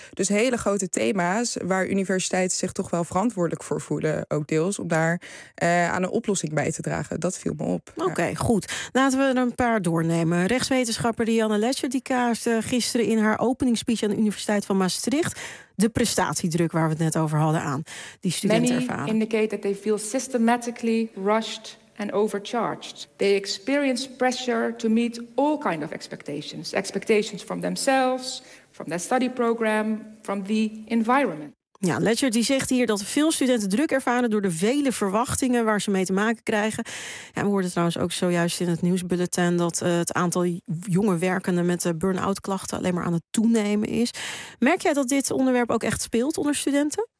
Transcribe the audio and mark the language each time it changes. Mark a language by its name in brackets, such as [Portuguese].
[Dutch] Dus hele grote thema's waar universiteiten zich toch wel verantwoordelijk voor voelen, ook deels, om daar aan een oplossing bij te dragen. Dat viel me op. Oké, goed. Laten we er een paar doornemen. Rechtswetenschapper Dianne Letscher die kaart gisteren in haar openingsspeech aan de Universiteit van Maastricht de prestatiedruk waar we het net over hadden aan, die studenten [English] Many [Dutch] ervaren. [English] Many indicate that they feel systematically rushed and overcharged. They experience pressure to meet all kinds of expectations. Expectations from themselves, from their study program, from the environment. [Dutch] Ja, Letscher die zegt hier dat veel studenten druk ervaren door de vele verwachtingen waar ze mee te maken krijgen. Ja, we hoorden trouwens ook zojuist in het nieuwsbulletin dat het aantal jonge werkenden met burn-out klachten alleen maar aan het toenemen is. Merk jij dat dit onderwerp ook echt speelt onder studenten?